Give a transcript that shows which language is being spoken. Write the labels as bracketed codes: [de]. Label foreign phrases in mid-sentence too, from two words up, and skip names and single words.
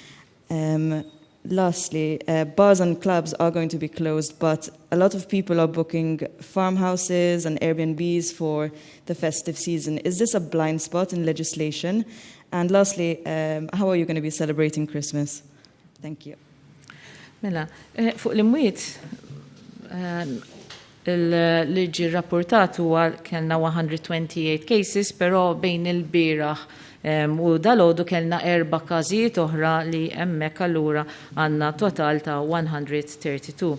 [en] Lastly, bars and clubs are going to be closed, but a lot of people are booking farmhouses and Airbnbs for the festive season. Is this a blind spot in legislation? And lastly, how are you going to be celebrating Christmas? Thank you. [mt] Mela, fuq l-imwiet, l-liġi rapportat huwa kellna 128 cases, però bejn il-bieraħ u dalodu kellna 4 każijiet oħra li hemmhekk allura għandna total ta' 132.